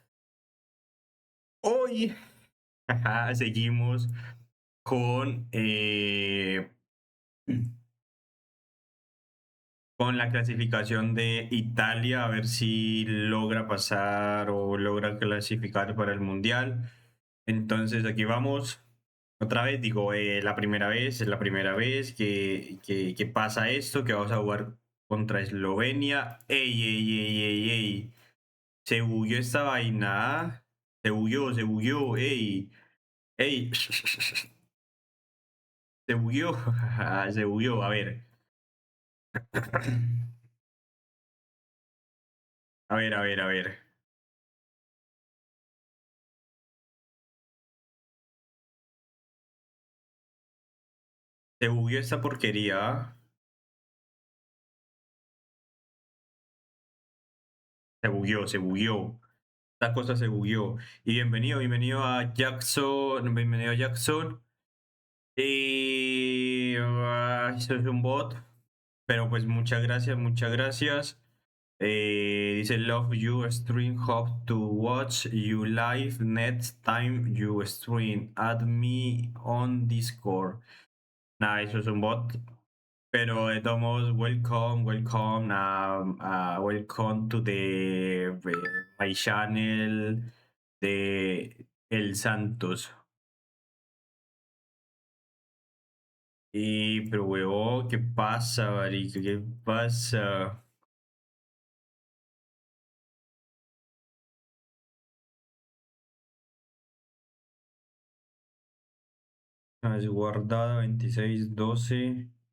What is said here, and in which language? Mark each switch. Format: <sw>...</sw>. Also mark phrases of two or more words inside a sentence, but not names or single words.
<es>Hoy seguimos con, con la clasificación de Italia, a ver si logra pasar o logra clasificar para el Mundial. Entonces aquí vamos. Otra vez, digo, la primera vez, es la primera vez que pasa esto, que vamos a jugar contra Eslovenia. ¡Ey, ey, ey, ey, ey! Se bugueó esta vaina. Se bugueó, ey. Ey. Se bugueó. Se bugueó, a ver. A ver, a ver, a ver. Se bugueó esta porquería. Se bugueó, se bugueó. Esta cosa se bugueó. Y bienvenido, bienvenido a Jackson. Bienvenido a Jackson. Y eso es un bot. Pero pues muchas gracias, muchas gracias. Dice</es> <en>Love you stream, hope to watch you live next time you stream. Add me on Discord.</en> <es>Nada, eso es un bot. Pero de todos modos,</es> <en>welcome, welcome, welcome to the my channel</en> <es>de El Santos. Y pero huevón, ¿qué pasa, marica? ¿Qué pasa? Es guardada 26-12.</es>